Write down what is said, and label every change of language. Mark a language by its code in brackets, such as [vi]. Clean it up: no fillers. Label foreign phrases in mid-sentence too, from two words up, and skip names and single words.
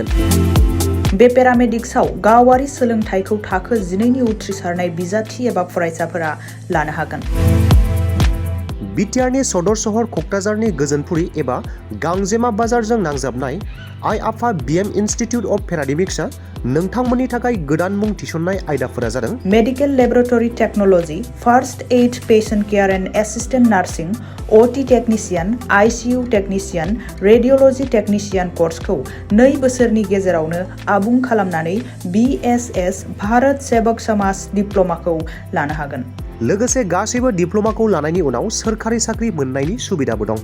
[brx] बे पेरामेडिक्सआव गावारि सोलोंथायखौ थाखो 12 नि उथ्रिसारनाय बिजाथि एबा फरायसाफोरा लानो हागोन। बिटिआरनि सदर सहर क'क्राझारनि गोजोनपुरी एबा गांजेमा बाजारजों नांजाबनाय आइ आफा बिएम इनस्टिट्यूट अफ पेरामेडिक्सआ नोंथांमोननि थाखाय गोदान मुं थिसननाय आयदाफोरा जादों [en] medical laboratory technology, first aid patient care and assistant nursing, OT technician, ICU technician, radiology technician [brx] कोर्सखौ 2 बोसोरनि गेजेरावनो आबुं खालामनानै बीएसएस भारत सेवक समाज डिप्लोमाखौ लानो हागोन। लोगोसे गासैबो डिप्लोमाखौ लानायनि उनाव सोरखारि साख्रि मोननायनि सुबिदाबो दं।